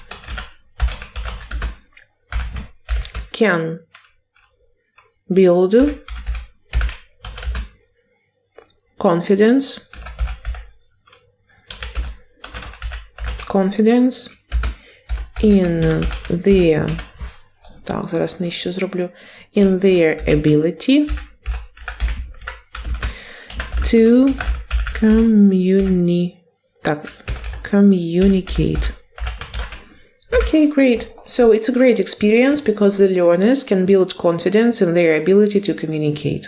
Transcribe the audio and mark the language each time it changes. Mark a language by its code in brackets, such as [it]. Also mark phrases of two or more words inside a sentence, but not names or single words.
[en] can build confidence in their, [uk] так, зараз нижче зроблю, [en] in their ability to communicate. Okay, great. So it's a great experience because the learners can build confidence in their ability to communicate.